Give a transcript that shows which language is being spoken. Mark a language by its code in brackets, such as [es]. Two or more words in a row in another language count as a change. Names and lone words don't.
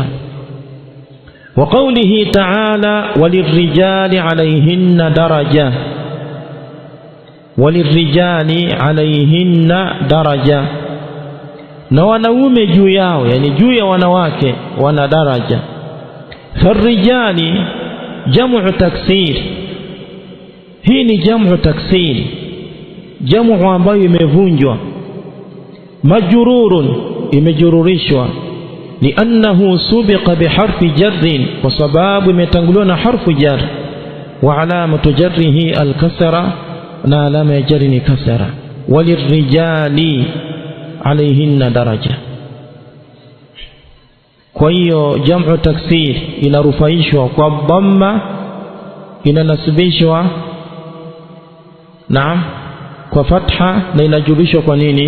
[ar] وقوله تعالى وللرجال عليهن درجة وللرجال عليهن درجة, [sw] na wanaume juu yao, yani juu ya wanawake wana daraja. Farrijali jamu taksir, hii ni jamu taksir, jamu ambayo imevunjwa. Majrurun, imejururishwa. [ar] لأنه سبق بحرف جر, [sw] kwa sababu imetanguliwa na harfu jar. [ar] وعلامة جره الكسرة, [sw] na alama ya jar ni kasra. [ar] وللرجال عليهن درجة. [sw] Kwa hiyo jamu taksir inarufaishwa kwa dhamma, inanasibishwa naam kwa fatha, na inajulishwa kwa nini?